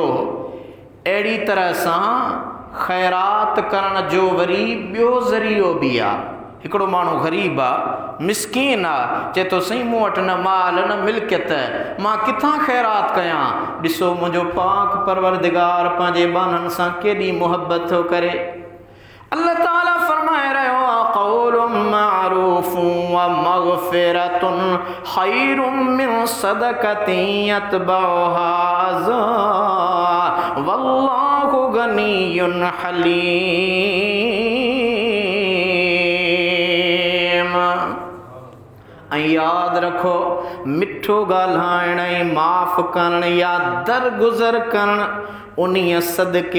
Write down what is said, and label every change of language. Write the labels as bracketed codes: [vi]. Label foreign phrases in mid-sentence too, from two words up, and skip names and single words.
[sd] अहिड़ी तरह सां ख़ैरात करण जो वरी ॿियो ज़रियो बि आहे। हिकिड़ो माण्हू ग़रीब आहे, मिस्कीन आहे, चए थो साईं मूं वटि न माल न मिल्कियत, मां किथां ख़ैरात कयां। ॾिसो मुंहिंजो पाक परवरदिगार पंहिंजे बाननि सां केॾी मुहबत थो करे। अल्लाह ताला फरमाए रहियो आहे [ar] قول معروف و مغفرة خير من صدقة يتبعها أذى والله غني حليم. [sd] ऐं यादि रखो मिठो ॻाल्हाइण ऐं माफ़ करण या दरगुज़र करण उन्हीं सदके